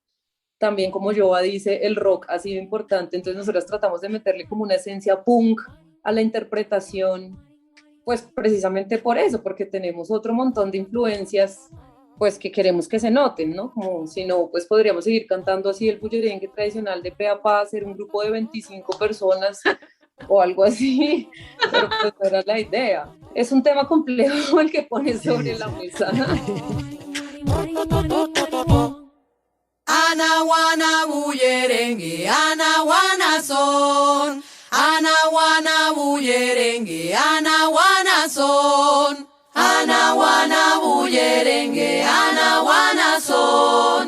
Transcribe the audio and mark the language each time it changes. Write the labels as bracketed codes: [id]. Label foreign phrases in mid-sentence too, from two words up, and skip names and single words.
[es] También, como Joa dice, el rock ha sido importante, entonces nosotros tratamos de meterle como una esencia punk a la interpretación, pues precisamente por eso, porque tenemos otro montón de influencias, pues que queremos que se noten, ¿no? Como si no, pues podríamos seguir cantando así el bullerengue tradicional de pe a pa, ser un grupo de 25 personas o algo así, pero pues no era la idea. Es un tema complejo el que pones sobre la mesa. Anawana bullerengue, anawana son. Anawana bullerengue, anawana son. Anawana bullerengue, anawana son.